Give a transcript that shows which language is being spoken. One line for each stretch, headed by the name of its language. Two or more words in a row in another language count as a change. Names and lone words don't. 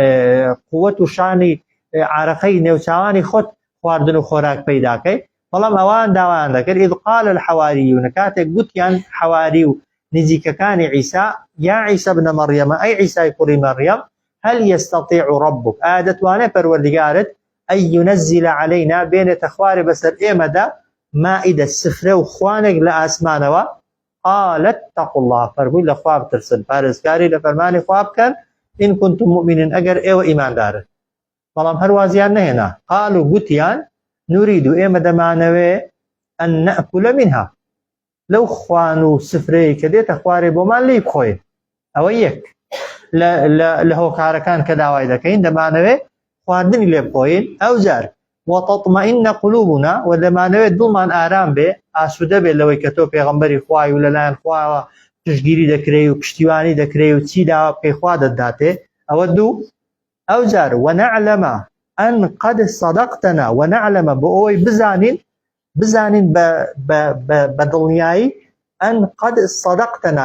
Central Kurdish: قووەت و شانی عارەقەی نێوچاوانی خۆت خواردن و خۆراک پەیداکەی بەڵام ئەوان داوایان دەکرد
Arabic: إذ قال الحواریون
Central Kurdish: کاتێک گوتیان حواری و نزیکەکانی عیسا
Arabic: یا عیسا ابن مەریەمە
Central Kurdish: ئەی عیسای کوڕی مەریەم
Arabic: هەل یەستەطیع رەبوک
Central Kurdish: ئایا دەتوانێت پەروەردگارت ئەی
Arabic: یونەزیل عەلەینا
Central Kurdish: بێنێتە خوارێ بەسەر ئێمەدا مائیدە سفرە و خوانێک لە ئاسمانەوە
Arabic: قال اتقوا الله
Central Kurdish: فەرمووی لە خوا بترسن پارێزکاری لە فەرمانی خوا بکەن
Arabic: إن كنتم مؤمنين
Central Kurdish: ئەگەر ئێوە ئیماندارن بەڵام هەروازیان نەهێنا قالوا گوتیان نورید و ئێمە دەمانەوێ
Arabic: ئەن نەئکول منها
Central Kurdish: لەو خوان و سفرەیە کە دێتە خوارێ بۆمان لی بخۆین ئەوە یەک لە هۆکارەکان کە داوای دەکەین دەمانەوێ خواردنی لێ بخۆین ئەو جار
Arabic: وتطمئن قلوبنا
Central Kurdish: و دەمانەوێت دڵمان ئارام بێ ئاسوودە بێت لەوەی کە تۆ پێغەمبەری خوای و لەلایەن خواوە پشتگیری دەکرێ و پشتیوانی دەکرێ و چی داوا بکەی خوا دەداتێ ئەوە دوو ئەو جار
Arabic: وەنەعلەمە ئەن قەد سەدەقتەنا
Central Kurdish: وەنەعلەمە بۆ ئەوەی بزانین بە دڵنیایی
Arabic: ئەن قەد سەدەقتەنا